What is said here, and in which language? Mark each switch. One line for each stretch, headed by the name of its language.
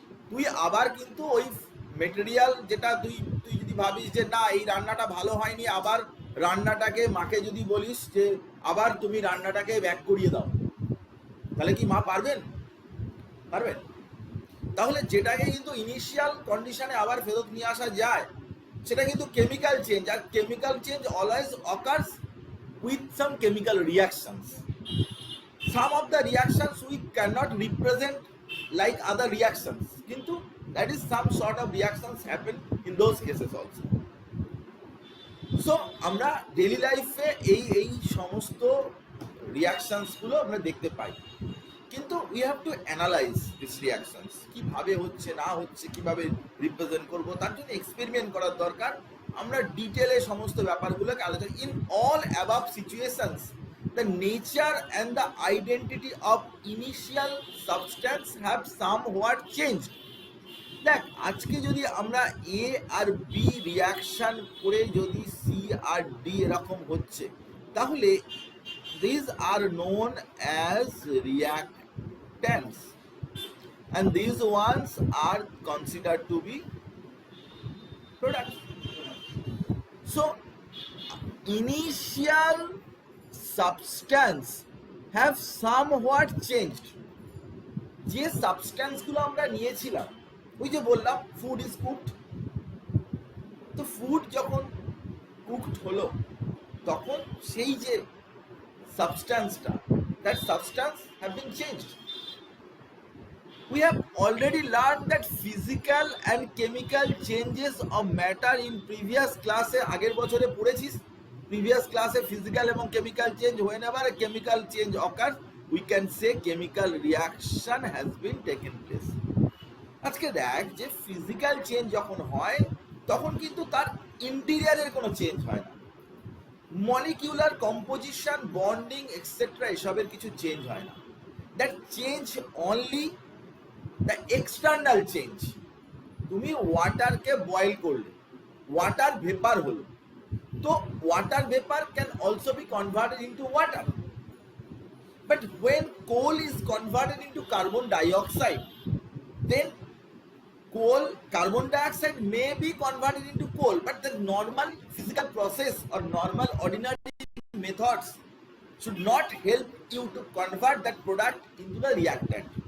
Bangla: তুই আবার কিন্তু ওই মেটেরিয়াল যেটা তুই যদি ভাবিস যে না এই রান্নাটা ভালো হয়নি, আবার রান্নাটাকে মাকে যদি বলিস যে আবার তুমি রান্নাটাকে ব্যাক করিয়ে দাও, তাহলে কি মা পারবেন? তাহলে যেটাকে কিন্তু ইনিশিয়াল কন্ডিশনে আবার ফেরত নিয়ে আসা যায়, সেটা কিন্তু
English: Chemical change, আর chemical change always occurs with some chemical reactions. Some of the reactions we cannot represent like other reactions, কিন্তু that is some sort of reactions happen in those cases also.
Bangla: So আমরা daily লাইফে এই সমস্ত reactions গুলো আমরা দেখতে পাই, কিন্তু
English: we have to analyse this reactions,
Bangla: কিভাবে হচ্ছে না হচ্ছে, কিভাবে রিপ্রেজেন্ট করব, তার জন্য এক্সপেরিমেন্ট করার দরকার. আমরা ডিটেলে সমস্ত ব্যাপারগুলোকে আলোচনা.
English: In all above situations the nature and the identity of initial substance have somewhat changed.
Bangla: দেখ, আজকে যদি আমরা এ আর বি রিয়াকশন করে যদি সি আর ডি এরকম হচ্ছে, তাহলে
English: these are known as reactants and these ones are considered to be products. So initial substance have somewhat changed.
Bangla: যে সাবস্ট্যান্সগুলো আমরা নিয়েছিলাম, ওই যে বললাম ফুড ইজ কুকড, তো ফুড যখন কুকড হলো তখন সেই যে সাবস্ট্যান্সটা,
English: That substance have been changed. We have already learned that physical and chemical changes of matter in previous class.
Bangla: আগের বছরে পড়েছিস previous class physical এবং chemical change.
English: Whenever a chemical change occurs, we can say chemical reaction has been taken place.
Bangla: আজকে দেখ যে physical change যখন হয় তখন কিন্তু তার ইন্টেরিয়রের কোনো চেঞ্জ হয় না, মলিকিউলার কম্পোজিশন, বন্ডিং এক্সেট্রা এসবের কিছু চেঞ্জ হয় না.
English: That change only the external change.
Bangla: তুমি ওয়াটারকে বয়েল করলে, ওয়াটার ভেপার হলো, তো
English: water vapor can also be converted into water. But when coal is converted into carbon dioxide, then carbon dioxide may be converted into coal, but the normal physical process or normal ordinary methods should not help you to convert that product into the reactant.